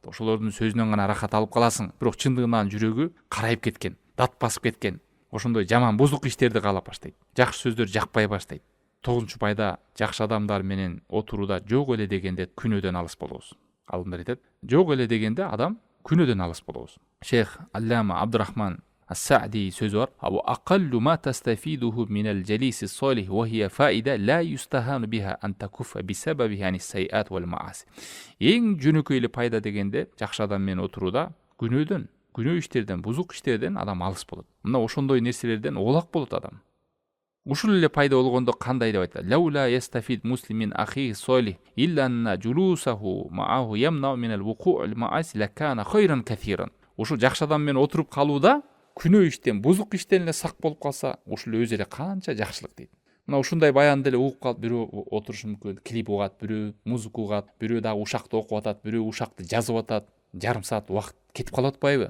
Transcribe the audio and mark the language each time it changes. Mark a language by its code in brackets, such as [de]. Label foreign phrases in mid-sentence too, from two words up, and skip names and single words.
[ky] Ошолордун сөзүнөн гана рахат алып каласың. Бирок чындыгынан жүрөгү карайып кеткен, дат басып кеткен. Ошондой жаман бузук иштерди каалап баштайт. Жакшы сөздөр жакпай баштайт. 9 пайда жакшы адамдар менен отурууда жок эле дегенде күнөөдөн алыс болобуз. Алымдар айтат, жок эле дегенде адам күнөөдөн алыс болобуз. Шейх Аллама Абдурахман Ас-Саъди сөзү бар. [ar] أبو أقل ما تستفيده من الجليس صالح وهي فائدة لا يستهان بها أن تكف بسببه عن السيئات والمعاصي. [ky] Эң жөнөкөй эле пайда дегенде жакшы адам менен отурууда күнөөдөн, күнөө иштерден, бузук иштерден адам алыс болот. Мына ошондой нерселерден оолак болот адам. Ушул эле пайда болгондо кандай деп айтат? [ar] لولا يستفيد مسلمين أخي صالح إلا أن جلوسه معه يمنع من الوقوع المعاصي لكان خيرا كثيرا. [ky] Ушул жакшы адам менен отуруп калууда күнөө иштен, бузук иштен эле сак болуп калса, ушул өзү эле канча жакшылык дейт. Мына ушундай баянды эле угуп калып, бирөө отурушу мүмкүн, клип угат, бирөө музыка угат, бирөө дагы ушакты окуп атат, бирөө ушакты жазып атат, жарым саат убакыт кетип калып атпайбы?